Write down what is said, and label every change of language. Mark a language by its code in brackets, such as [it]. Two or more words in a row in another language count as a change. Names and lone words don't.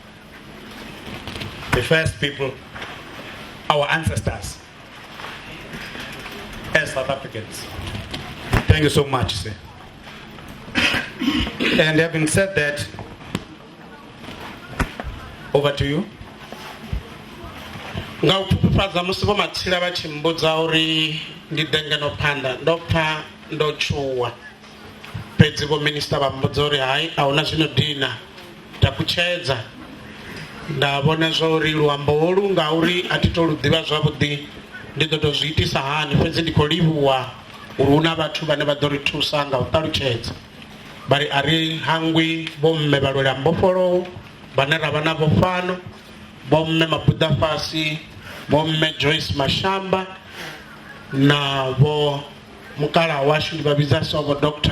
[en] The first people, our ancestors, as South Africans. Thank you so much, sir. And having said that, over to you. [ve] Nga upuphaza musi vho matsila vha tshi mbudza uri ndi denge no phanda ndo pfa ndo tshuwa fhedzi vho minista vha mbudza uri hayi ahuna zwino dina takutshedza nda vhona zwa uri luambo holu ngauri a thi to lu ḓivha zwavhuḓi ndi ḓo to zwi itisa hani fhedzi ndi khou livhuwa uri hu na vhathu vhane vha ḓo ri thusa nga u ṱalutshedza vhari a ri hangwi vho mme vha lwela mbofholowo vhane ra vha navho fhano vho mme Mapudafasi, vho mme Joyce Mashamba na vho mukala washu ndi vha vhidza so vho Dr.